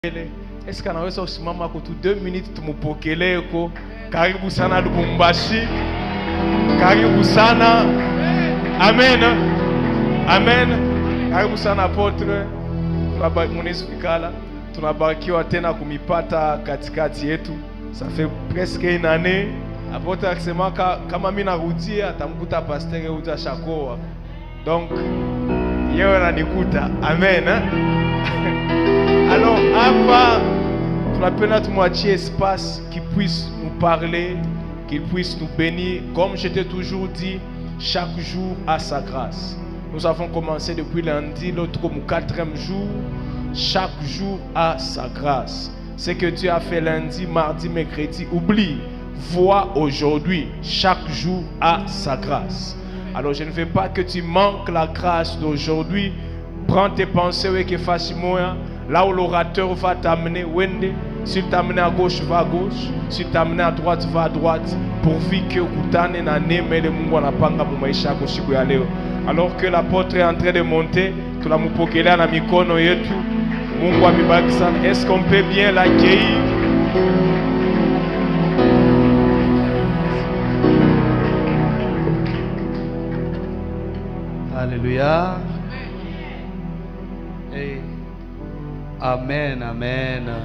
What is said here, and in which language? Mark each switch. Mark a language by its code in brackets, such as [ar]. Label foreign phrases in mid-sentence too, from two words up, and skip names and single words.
[fr] Est-ce qu'on a [sw] kusimama kwa 2 minutes tumupokeleko? Karibu sana Lubumbashi. Karibu sana. Amen. Amen. Karibu sana apotre. Tunabarikiwa tunabarikiwa tena kumipata katikati yetu. [fr] Ça fait presque une année. [sw] Apotre akisema kama mimi narudia atamkuta pasteur Euda Shakoa. Donc yeye ananikuta. Amen. [fr] Alors, Abba, nous appelons à tout moitié espace qui puisse nous parler, qu'il puisse nous bénir. Comme je t'ai toujours dit, chaque jour a sa grâce. Nous avons commencé depuis lundi, l'autre comme 4e jour. Chaque jour a sa grâce. Ce que Dieu a fait lundi, mardi, mercredi, oublie. Vois aujourd'hui, chaque jour a sa grâce. Alors, je ne veux pas que tu manques la grâce d'aujourd'hui. Prends tes pensées et facilement. Là où l'orateur va t'amener, Wende, s'il t'amène à gauche, va à gauche. S'il t'amène à droite, va à droite. Pourvu que [sw] ukutane na neme le Mungu anapanga mu maisha yako siku ya leo. [fr] Alors que l'apôtre est en train de monter, [sw] tunamupokelea na mikono yetu. Mungu amebariki sana. [fr] Est-ce qu'on peut bien l'accueillir? Alléluia. Hey. Amen, amen.